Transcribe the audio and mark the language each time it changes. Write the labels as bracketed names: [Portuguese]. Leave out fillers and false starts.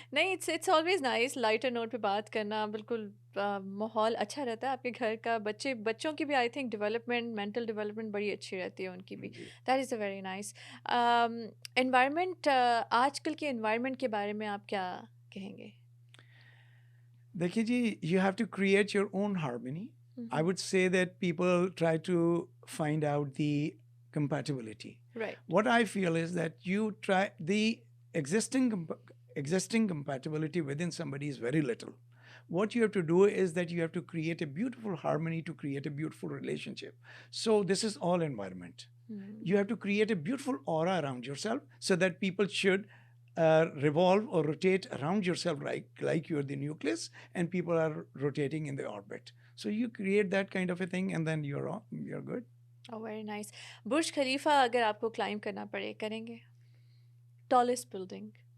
[Urdu] نہیں, [English] it's always nice lighter note [Urdu] پہ بات کرنا. بالکل ماحول اچھا رہتا ہے آپ کے گھر کا. بچوں کی بھی I think development, mental development بڑی اچھی رہتی ہے ان کی بھی. [English] That is a very nice. [Urdu] Environment, آج کل کے انوائرمنٹ کے بارے میں آپ کیا کہیں گے؟ دیکھیے جی, [English] You have to create your own harmony. I would say that people try to find out the compatibility. Right. What I feel is that you try the existing compatibility within somebody is very little. What you have to do is that you have to create a beautiful harmony to create a beautiful relationship. So this is all environment. You have to create a beautiful aura around yourself so that people should revolve or rotate around yourself like you're the nucleus and people are rotating in the orbit. So you create that kind of a thing and then you're good. Oh, very nice. [Urdu] برج خلیفہ اگر آپ کو climb کرنا پڑے کریں گے؟ Tallest building.